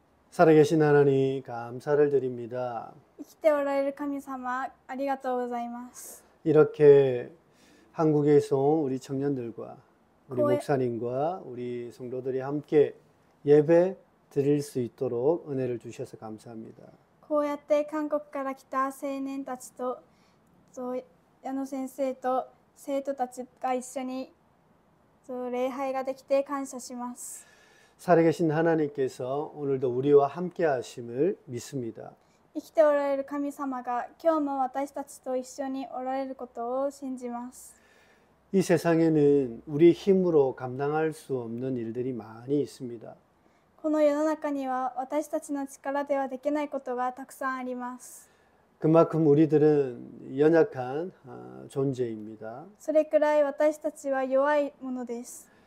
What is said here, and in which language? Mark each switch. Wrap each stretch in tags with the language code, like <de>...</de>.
<ko>살아계신 하나님 감사를 드립니다.</ko> <ja>生きておられる神様、ありがとうございます。</ja> <ko>이렇게 한국에서 온 우리 청년들과 우리 고해- 목사님과 우리 성도들이 함께 예배 드릴 수 있도록 은혜를 주셔서 감사합니다.</ko> <ja>こうやって韓国から来た青年たちと矢野先生と生徒たちが一緒に礼拝ができて感謝します。</ja> <ko>살아계신 하나님께서 오늘도 우리와 함께 하심을 믿습니다.</ko> <ja>生きておられる神様が今日も私たちと一緒におられることを信じます。</ja> <ko>이 세상에는 우리 힘으로 감당할 수 없는 일들이 많이 있습니다.</ko> <ja>この世の中には私たちの力ではできないことがたくさんあります。</ja> <ko>그만큼 우리들은 연약한 존재입니다.</ko> <ja>それくらい私たちは弱いものです。</ja>